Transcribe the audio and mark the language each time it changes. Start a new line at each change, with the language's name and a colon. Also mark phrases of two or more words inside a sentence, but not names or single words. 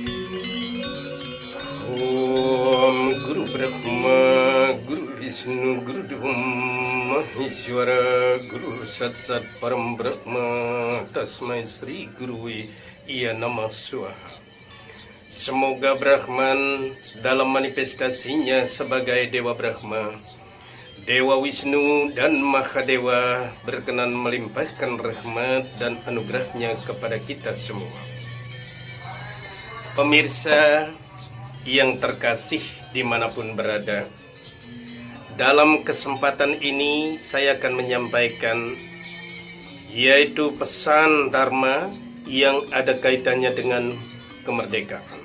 Sanskrit: Om Guru Brahma, Guru Vishnu, Guru Dewa Maheshwara, Guru Sat Sat Param Brahma, Tasmai Sri Gurui Iya Namah Swaha.
Indonesian: Semoga Brahman dalam manifestasinya sebagai Dewa Brahma, Dewa Wisnu dan Mahadewa berkenan melimpahkan rahmat dan anugerahnya kepada kita semua. Pemirsa yang terkasih dimanapun berada, dalam kesempatan ini saya akan menyampaikan yaitu pesan Dharma yang ada kaitannya dengan kemerdekaan.